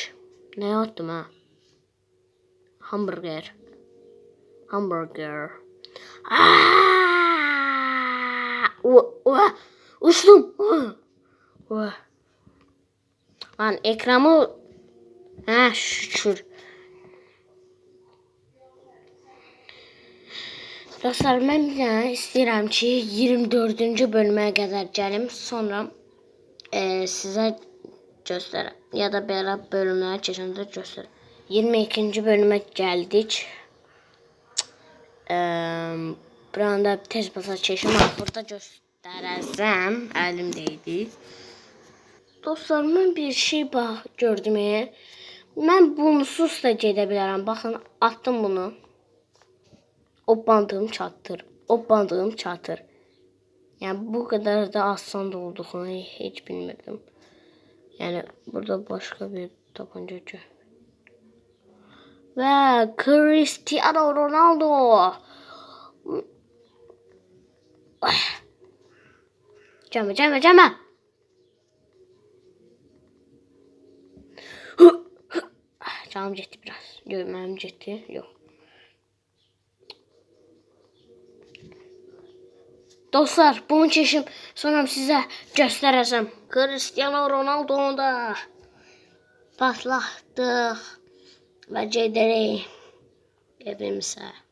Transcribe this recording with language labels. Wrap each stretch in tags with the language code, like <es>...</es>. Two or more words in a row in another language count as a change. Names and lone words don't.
<tr>Ne yaptım ha? Hamburger. Uçtum. Lan ekranı. Şükür.</tr> <az>Dostlar, mən bir dənə istəyirəm ki 24-cü bölümə qədər gəlim. Sonra sizə göstərəm. Ya da belə bölümlərə keçəndə göstərəm. 22-ci bölümə gəldik. Buranda tez basar çeşim var. Burada göstərəcəm. Əlimdəydi. Dostlar, mən bir şey gördüm. Mən bunsuz da gedə bilərəm. Baxın, attım bunu. Hoppandığım çatır.</az> <tr>Yani bu kadar da asan da olduğunu hiç bilmirdim. Yani burada başka bir tabanca gör. Ve Cristiano Ronaldo. Gelme.</tr> <az>İştahım getdi biraz. Görməm getdi. Yox. Dostlar, bunu keçim sonra sizə göstərəcəm. Cristiano Ronaldo'nu da patlatdıq və gedirik evimizə.</az>